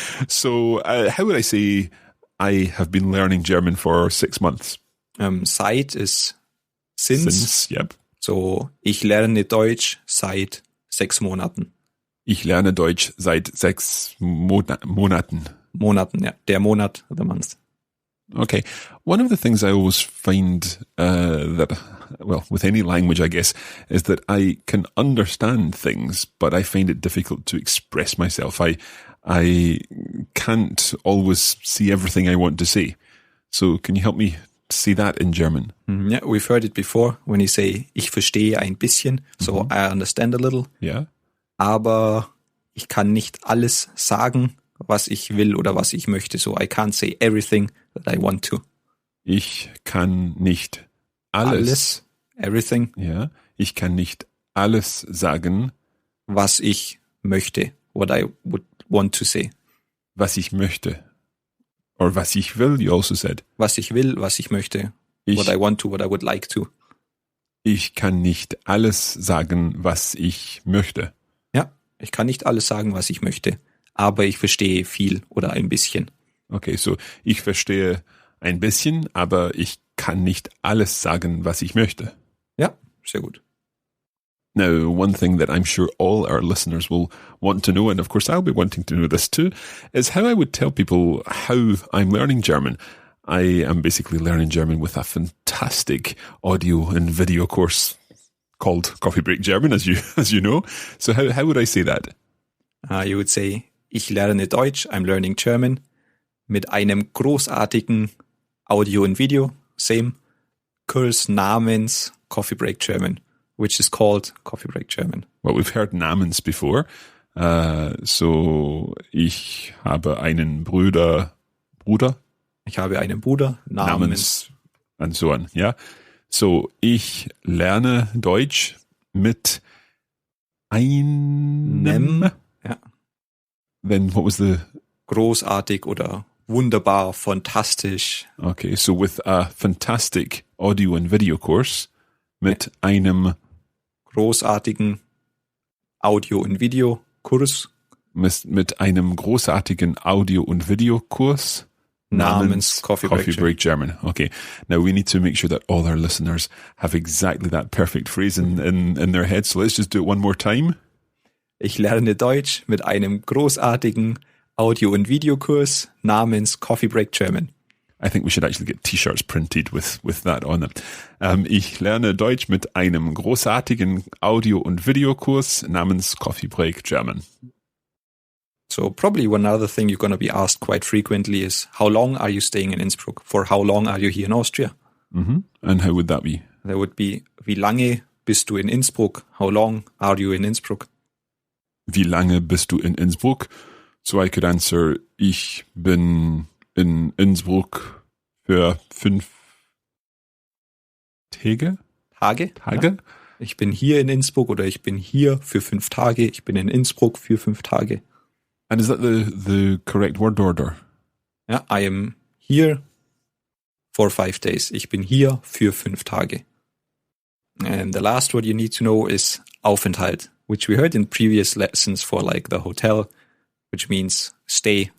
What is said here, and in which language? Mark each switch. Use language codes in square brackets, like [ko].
[en] So, how would I say I have been learning German for 6 months? Seit is since. Yep. [de] So, ich lerne Deutsch seit 6 Monaten. Ich lerne Deutsch seit 6 Monaten. Monaten, ja. Der Monat, [en] the month. Okay. One of the things I always find with any language, I guess, is that I can understand things, but I find it difficult to express myself. I can't always see everything I want to say. So can you help me see that in German? Yeah, we've heard it before when you say, [de] ich verstehe ein bisschen, [en] so I understand a little. Yeah. [de] Aber ich kann nicht alles sagen, was ich will oder was ich möchte. [en] So I can't say everything that I want to. [de] Ich kann nicht alles. [en] Everything. [de] Ja. Ich kann nicht alles sagen, was ich möchte. [en] What I would want to say. [de] Was ich möchte. [en] Or [de] was ich will, [en] you also said. [de] Was ich will, was ich möchte. [en] What I want to, what I would like to. [de] Ich kann nicht alles sagen, was ich möchte. Ja, ich kann nicht alles sagen, was ich möchte. Aber ich verstehe viel oder ein bisschen. Okay, so ich verstehe ein bisschen, aber ich kann nicht alles sagen, was ich möchte. Ja, sehr gut. [en] Now, one thing that I'm sure all our listeners will want to know, and of course I'll be wanting to know this too, is how I would tell people how I'm learning German. I am basically learning German with a fantastic audio and video course called Coffee Break German, as you know. So how would I say that? You would say, [de] ich lerne Deutsch, [en] I'm learning German, [de] mit einem großartigen Audio und Video, [en] same, [de] Kurs namens [en] Coffee Break German, which is called Coffee Break German. Well, we've heard namens before. [de] So, ich habe einen Bruder? Ich habe einen Bruder namens. [en] And so on, ja. [de] So, ich lerne Deutsch mit einem. Ja. [en] Then what was the? [de] Großartig oder wunderbar, fantastisch. [en] Okay, so with a fantastic audio and video course [de] mit einem großartigen Audio- und Videokurs. Mit einem großartigen Audio- und Videokurs namens Coffee Break German. [en] Okay, now we need to make sure that all our listeners have exactly that perfect phrase in their head. So let's just do it one more time. [de] Ich lerne Deutsch mit einem großartigen Audio- und Videokurs namens Coffee Break German. [en] I think we should actually get T-shirts printed with that on them. [de] Ich lerne Deutsch mit einem großartigen Audio- und Videokurs namens Coffee Break German. [en] So probably one other thing you're going to be asked quite frequently is, how long are you staying in Innsbruck? For how long are you here in Austria? And how would that be? That would be, [de] wie lange bist du in Innsbruck? [en] How long are you in Innsbruck? [de] Wie lange bist du in Innsbruck? [en] So I could answer, [de] ich bin in Innsbruck für 5 Tage? Tage? Ja. Ich bin hier in Innsbruck oder ich bin hier für 5 Tage. Ich bin in Innsbruck für 5 Tage. [en] And is that the correct word order? Ja, I am here for 5 days. [de] Ich bin hier für 5 Tage. [en] And the last word you need to know is Aufenthalt, which we heard in previous lessons for like the hotel, which means stay.